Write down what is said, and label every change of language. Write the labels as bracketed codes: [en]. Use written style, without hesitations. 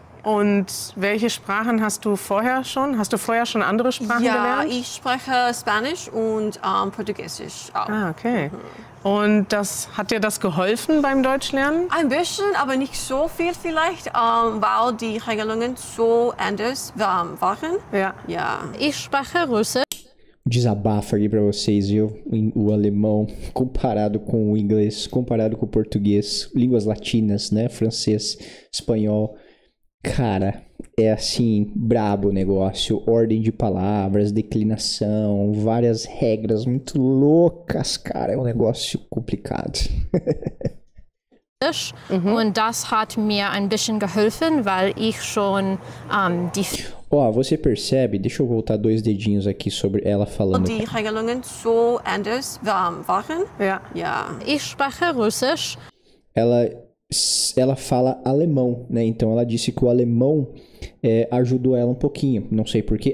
[de] Und welche Sprachen hast du vorher schon? Hast du vorher schon andere Sprachen gelernt? Ja, ich spreche Spanisch und Portugiesisch auch. Ah, okay. Und hat dir das geholfen beim Deutschlernen? Ein bisschen, aber nicht so viel vielleicht, weil die Regelungen so anders waren. Ja. Ja. Ich spreche Russisch. [pt] Desabafo aqui pra vocês, viu? O alemão comparado com o inglês, comparado com o português, línguas latinas, né? Francês, espanhol. Cara, é assim, brabo o negócio. Ordem de palavras, declinação, várias regras muito loucas, cara. É um negócio complicado. [de] Und das hat mir ein bisschen geholfen, weil ich schon die [pt] Ó, você percebe, deixa eu voltar 2 dedinhos aqui sobre ela falando. [de] Die Regelungen so anders waren. Ja. Ja. Ich spreche Russisch. [pt] Ela fala alemão, né? Então ela disse que o alemão ajudou ela um pouquinho. Não sei porquê.